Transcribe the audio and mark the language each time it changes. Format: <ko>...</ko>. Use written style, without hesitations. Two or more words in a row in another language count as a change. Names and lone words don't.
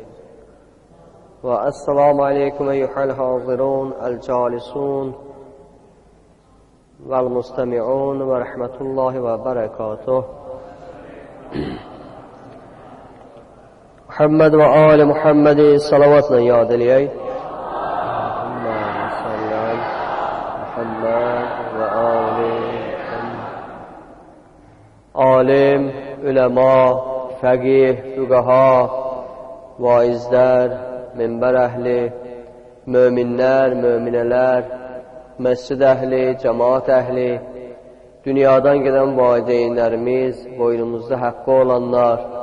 <ar>والسلام عليكم أيها الحاضرون الجالسون والمستمعون ورحمة الله وبركاته. محمد وآل محمد صلواتنا يا دليل</ar> <az>alim, ülema, fəqih, füqaha, vaizlər, minbər əhli, möminlər, möminələr, məscid əhli, cəmaat əhli, dünyadan gedən valideynlərimiz, boynumuzda haqqı olanlar,</az>